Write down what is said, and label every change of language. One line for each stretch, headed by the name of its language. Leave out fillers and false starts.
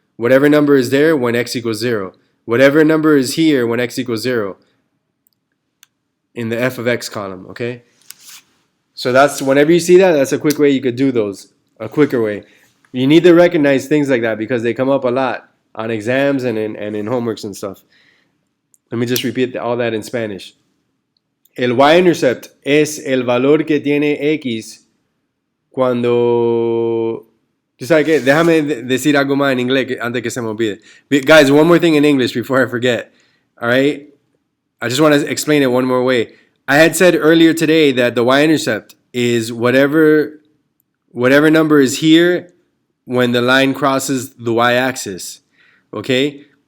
English: Whatever number is there when x equals 0. Whatever number is here when x equals 0 in the f of x column, okay? So that's, whenever you see that, that's a quick way you could do those, a quicker way. You need to recognize things like that because they come up a lot on exams and in homeworks and stuff. Let me just repeat all that in Spanish.
Spanish: El y-intercept es el valor que tiene x cuando... ¿Tú sabes qué? Déjame decir algo más en inglés antes que se me olvide.
English: Guys, one more thing in English before I forget. All right? I just want to explain it one more way. I had said earlier today that the y-intercept is whatever number is here when the line crosses the y-axis. Okay?